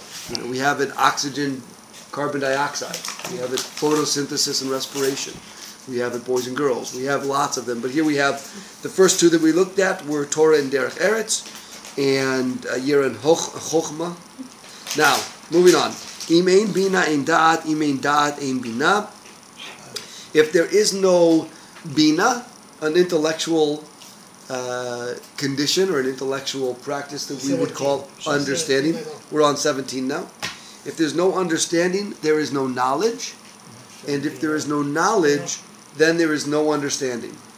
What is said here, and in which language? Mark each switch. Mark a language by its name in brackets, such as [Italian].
[English] You know, we have it oxygen, carbon dioxide. We have it photosynthesis and respiration. We have it boys and girls. We have lots of them. But here we have the first two that we looked at were Torah and Derech Eretz, and Yira and Chochma. Now, moving on. [Hebrew] Im ein bina ein da'at, im ein da'at ein bina. [English] If there is no bina, an intellectual condition or an intellectual practice that we would call understanding, we're on 17 now. If there's no understanding, there is no knowledge. And if there is no knowledge, then there is no understanding.